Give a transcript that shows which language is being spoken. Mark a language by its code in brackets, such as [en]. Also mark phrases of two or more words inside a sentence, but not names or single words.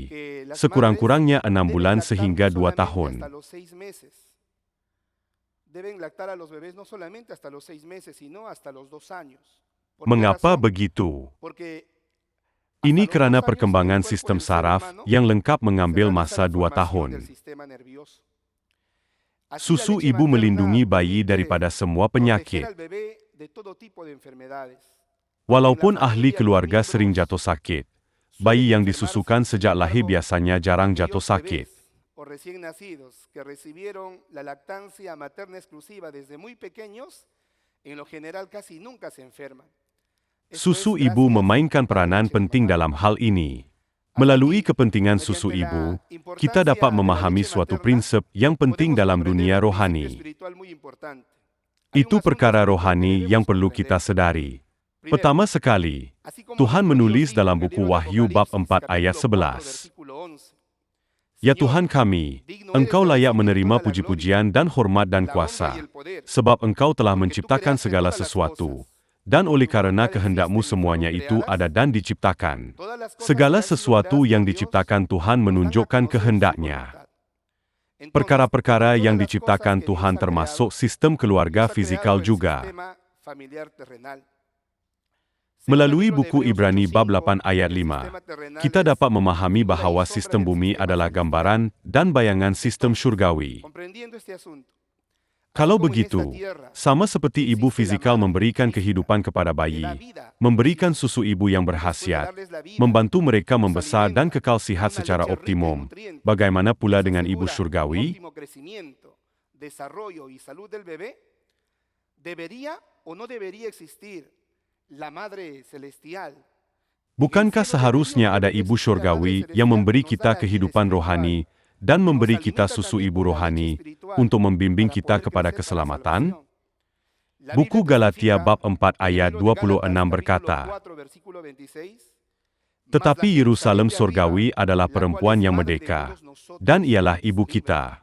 [es] que las madres [ms] sekurang-kurangnya 6 [es] deben [ms] bulan [es] lactar [ms] sehingga [es] no [ms] 2 [es] solamente [ms] tahun. [es] hasta los 6 meses. Deben lactar a los bebés no solamente hasta los 6 meses, sino hasta los 2 años. ¿Por qué [ms] Mengapa [es] razón? [ms] begitu? [es] Porque [ms] Ini [es] hasta los [ms] kerana [es] 2 años en el [ms] perkembangan [es] cuerpo [ms] sistem [es] del ser [ms] saraf [es] humano [ms] yang lengkap [es] se [ms] mengambil [es] realiza [ms] masa [es] la [ms] 2 [es] formación del [ms] tahun. [es] sistema nervioso. Así la [ms] Susu [es] leche [ms] ibu [es] materna [ms] melindungi bayi [es] permite [ms] daripada semua [es] proteger [ms] penyakit. [es] al bebé de todo tipo de enfermedades. Aunque en la [ms] Walaupun ahli [es] familia los [ms] keluarga [es] miembros [ms] sering jatuh sakit, [es] suelen [ms] bayi yang [es] enfermarse, [ms] disusukan [es] sin [ms] sejak lahir [es] embargo, [ms] biasanya jarang jatuh [es] aquellos [ms] sakit. [es] bebés o recién nacidos que recibieron la lactancia materna exclusiva desde muy pequeños, en lo general casi nunca se enferman. Esto es [ms] Susu ibu [es] gracias [ms] memainkan [es] a la [ms] peranan [es] leche de [ms] penting [es] mamá. [ms] dalam hal ini. [es] Hasta [ms] Melalui [es] aquí, [ms] kepentingan susu [es] mediante [ms] ibu, [es] la [ms] kita dapat [es] importancia de la [ms] memahami [es] leche [ms] suatu [es] materna, [ms] prinsip yang penting [es] podemos [ms] dalam [es] comprender [ms] dunia [es] un principio [ms] rohani. [es] espiritual muy importante. Hay un [ms] Itu [es] asunto [ms] perkara [es] espiritual que [ms] rohani [es] debemos [ms] yang perlu [es] comprender. [ms] kita sedari. [es] Primero, [ms] Pertama sekali, [es] así como [ms] Tuhan [es] nuestro Dios [ms] menulis [es] dijo [ms] dalam [es] en el [ms] buku [es] libro de [ms] Wahyu bab [es] Apocalipsis, [ms] 4 ayat [es] capítulo 4, [ms] 11. [es] versículo 11. [ms] Ya [es] Señor, [ms] Tuhan kami, [es] digno eres [ms] Engkau [es] de [ms] layak [es] recibir [ms] menerima [es] toda la gloria, [ms] puji-pujian dan hormat dan [es] la honra y [ms] kuasa, [es] el poder, [ms] sebab Engkau telah [es] porque tú [ms] menciptakan [es] creaste [ms] segala [es] todas las [ms] sesuatu, [es] cosas. [ms] dan [es] Por [ms] oleh [es] tu [ms] karena [es] voluntad [ms] kehendakmu [es] existen y fueron [ms] semuanya itu [es] creadas. [ms] ada dan diciptakan. [es] Todas las cosas [ms] Segala [es] que han sido [ms] sesuatu [es] creadas [ms] yang [es] por Dios [ms] diciptakan Tuhan [es] nos dan a [ms] menunjukkan [es] conocer su [ms] kehendaknya. [es] voluntad. Entonces, [ms] Perkara-perkara [es] entre [ms] yang [es] todas las cosas [ms] diciptakan [es] que Dios [ms] Tuhan [es] ha [ms] termasuk [es] creado, [ms] sistem keluarga [es] Dios ha [ms] fizikal [es] creado el [ms] juga. [es] sistema familiar terrenal. Según el [ms] Melalui [es] libro de [ms] buku [es] Hebreos [ms] Ibrani bab [es] 8:5, [ms] 8 ayat [es] el [ms] 5, [es] sistema terrenal [ms] kita [es] es [ms] dapat memahami [es] figura y [ms] bahawa [es] sombra [ms] sistem [es] del [ms] bumi [es] sistema [ms] adalah [es] celestial. [ms] gambaran dan bayangan sistem [es] Entonces, [ms] syurgawi. [es] comprendiendo este asunto, así [ms] Kalau [es] como en esta [ms] begitu, [es] tierra [ms] sama seperti ibu [es] existe la [ms] fizikal [es] madre [ms] memberikan [es] física [ms] kehidupan kepada [es] que da [ms] bayi, [es] vida a los [ms] memberikan [es] hijos, [ms] susu ibu yang [es] y después de [ms] berkhasiat, [es] darles la vida, [ms] membantu mereka [es] los [ms] membesar dan [es] alimenta [ms] kekal [es] con [ms] sihat [es] una [ms] secara [es] leche rica en [ms] optimum. [es] nutrientes [ms] Bagaimana [es] y [ms] pula [es] se [ms] dengan ibu [es] asegura un [ms] syurgawi? [es] óptimo crecimiento, desarrollo y salud del bebé, ¿debería o no debería existir la madre celestial? [ms] Bukankah seharusnya ada ibu syurgawi yang memberi kita kehidupan rohani dan memberi kita susu ibu rohani untuk membimbing kita kepada keselamatan? Buku Galatia bab 4 ayat 26 berkata, tetapi Yerusalem surgawi adalah perempuan yang merdeka, dan ialah ibu kita.